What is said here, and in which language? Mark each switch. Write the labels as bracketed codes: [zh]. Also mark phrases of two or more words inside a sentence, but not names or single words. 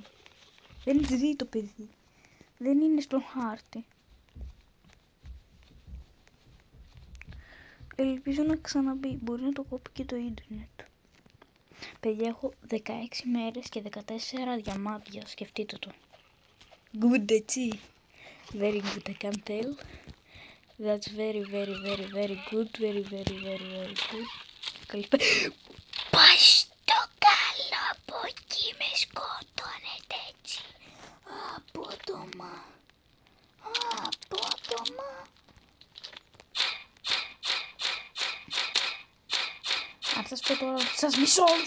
[el] Δεν ζει το παιδί, δεν είναι στο χάρτη. Ελπίζω να ξαναμπεί, μπορεί να το κόψει και το ίντερνετ. Παιδιά, έχω 16 μέρες και 14 διαμάντια, σκεφτείτε το. Good, έτσι. [en] Very good, I can tell. That's very good, very good. [el] Καλησπέρα. Πάει στο καλό, από εκεί με σκότωνετε έτσι. Απότομα. Αν σας πω τώρα, σας μισώ όλους.